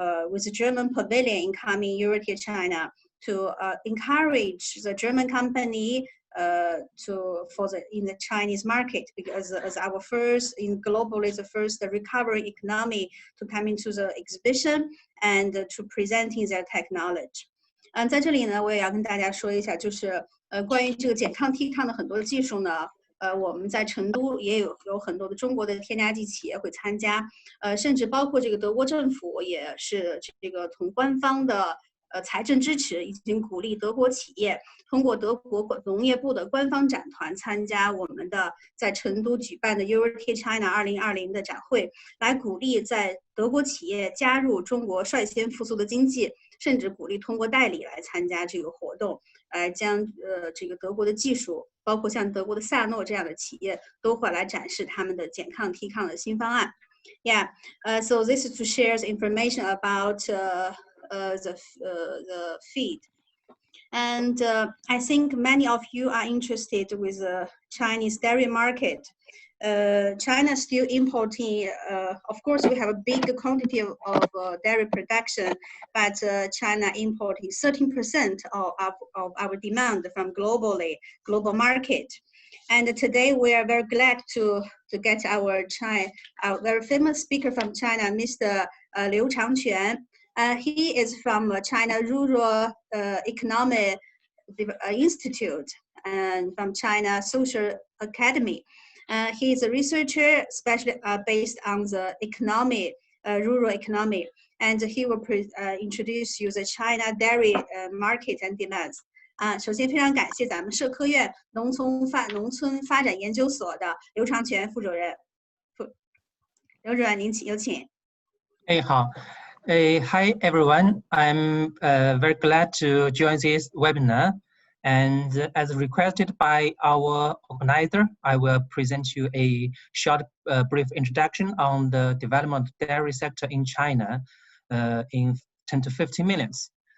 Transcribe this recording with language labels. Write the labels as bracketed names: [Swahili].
[English] With the German pavilion in coming Eurocare China to encourage the German company in the Chinese market, because as our first in globally the first recovery economy to come into the exhibition and to presenting their technology. [Chinese] 在这里呢，我也要跟大家说一下，就是关于这个减抗替抗的很多技术呢。我们在成都也有很多的中国的添加剂企业会参加，甚至包括这个德国政府也是这个从官方的财政支持，已经鼓励德国企业通过德国农业部的官方展团参加我们的在成都举办的 Eurocare China 2020的展会，来鼓励在德国企业加入中国率先复苏的经济，甚至鼓励通过代理来参加这个活动，将这个德国的技术，包括像德国的萨诺这样的企业，都会来展示他们的减抗提抗的新方案。 [English] Yeah, so this is to share information about the feed. And I think many of you are interested with the Chinese dairy market. China still importing, of course, we have a big quantity of dairy production, but China importing 13% of our demand from global market. And today we are very glad to get our very famous speaker from China, Mr. Liu Changquan. He is from China Rural Economic Institute and from China Social Academy. He is a researcher especially based on the economy, rural economy, and he will introduce you the China dairy market and demands. [Chinese] 首先非常感谢咱们社科院农村发展研究所的刘长全副主任。刘主任，您有请。好。 [English] Hi everyone, I'm very glad to join this webinar, and as requested by our organizer, I will present you a short brief introduction on the development of the dairy sector in China in 10 to 15 minutes.